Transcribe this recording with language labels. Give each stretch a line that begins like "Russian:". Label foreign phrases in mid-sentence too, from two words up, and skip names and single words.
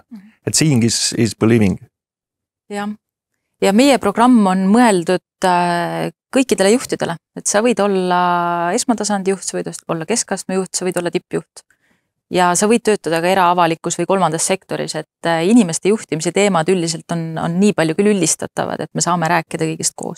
English: Et seeing is believing.
Estonian: Ja meie programm on mõeldud kõikidele juhtidele, et sa võid olla esmatasandi juht, sa võid olla keskastme juht, sa võid olla tippjuht. Ja sa võid töötada ka eraavalikus või kolmandas sektoris, et inimeste juhtimise teemad üldiselt on nii palju küll üllistatavad, et me saame rääkida kõigist koos.